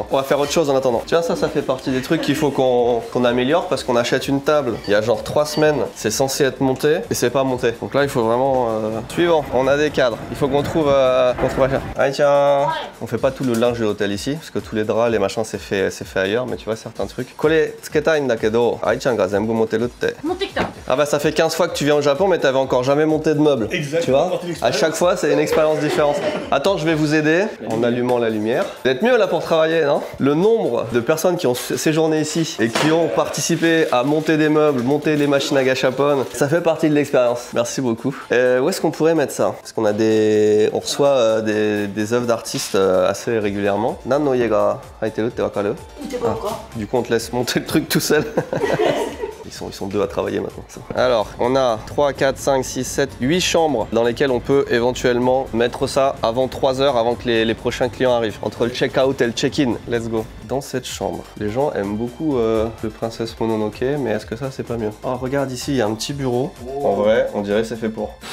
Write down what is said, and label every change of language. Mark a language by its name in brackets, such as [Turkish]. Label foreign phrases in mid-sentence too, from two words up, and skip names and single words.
[French] On va faire autre chose en attendant. Tiens, ça fait partie des trucs qu'il faut qu'on améliore parce qu'on achète une table il y a genre 3 semaines. C'est censé être monté et c'est pas monté. Donc là, il faut vraiment... Suivant, on a des cadres. Il faut qu'on trouve à cher. Allez, tiens. On fait pas tout le linge de l'hôtel ici parce que tous les draps, les machins, c'est fait ailleurs. Mais tu vois, certains trucs. [Japanese] これ、付けたいんだけど. [French] Allez, tiens, [Japanese] が全部持てるって. [French] Ah bah, ça fait 15 fois que tu viens au Japon, mais t'avais encore jamais monté de meubles. Exactement. Tu vois, à chaque fois, c'est une expérience différente. Attends, je vais vous aider en allumant la lumière. Vous êtes mieux là pour travailler, non? Le nombre de personnes qui ont séjourné ici et qui ont participé à monter des meubles, monter des machines à gachapon, ça fait partie de l'expérience. Merci beaucoup. Où est-ce qu'on pourrait mettre ça? Parce qu'on a on reçoit des œuvres d'artistes assez régulièrement. [Japanese] 何の絵が入ってるって分かる? [French] Du coup, on te laisse monter le truc tout seul. Ils sont 2 à travailler maintenant. Alors, on a 3, 4, 5, 6, 7, 8 chambres dans lesquelles on peut éventuellement mettre ça avant 3 heures, avant que les prochains clients arrivent. Entre le check-out et le check-in. [English] Let's go. [French] Dans cette chambre, les gens aiment beaucoup le Princesse Mononoke, mais est-ce que ça, c'est pas mieux? Oh, regarde ici, il y a un petit bureau. En vrai, on dirait que c'est fait pour.